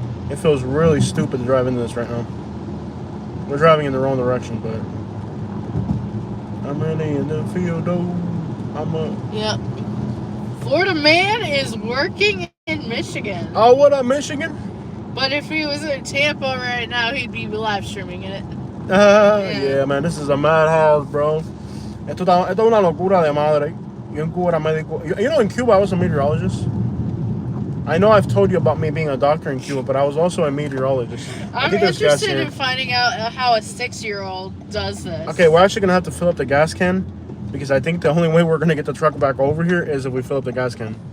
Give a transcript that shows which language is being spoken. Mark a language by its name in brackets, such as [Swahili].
[English] It feels really stupid to drive into this right now. We're driving in the wrong direction, but I'm really in the field, though. Yep. Florida man is working in Michigan. Oh, what up, Michigan? But if he was in Tampa right now, he'd be live streaming it. Yeah, man, this is a madhouse, bro. [Spanish] Esto es una locura de madre. Yo en Cuba era médico. [English] In Cuba, I was a meteorologist. I know I've told you about me being a doctor in Cuba, but I was also a meteorologist. I'm interested in finding out how a 6-year-old does this. Okay, we're actually going to have to fill up the gas can, because I think the only way we're going to get the truck back over here is if we fill up the gas can.